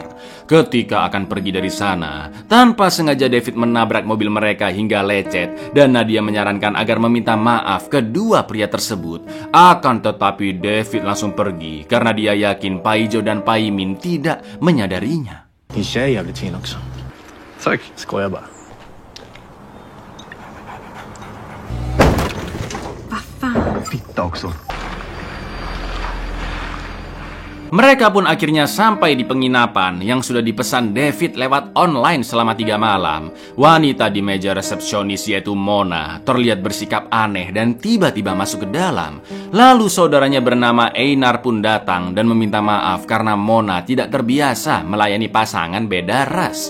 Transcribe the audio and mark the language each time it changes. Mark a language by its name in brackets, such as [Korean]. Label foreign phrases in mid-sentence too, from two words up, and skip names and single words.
[Indonesian] Ketika akan pergi dari sana, tanpa sengaja David menabrak mobil mereka hingga lecet, dan Nadia menyarankan agar meminta maaf kedua pria tersebut. Akan tetapi David langsung pergi karena dia yakin Paijo dan Paimin tidak menyadarinya. [Swedish] Din tjej är jävligt fin också. Tack. Skojar bara. Fitta också. [Indonesian] Mereka pun akhirnya sampai di penginapan yang sudah dipesan David lewat online selama 3 malam. Wanita di meja resepsionis yaitu Mona terlihat bersikap aneh dan tiba-tiba masuk ke dalam. Lalu saudaranya bernama Einar pun datang dan meminta maaf karena Mona tidak terbiasa melayani pasangan beda ras.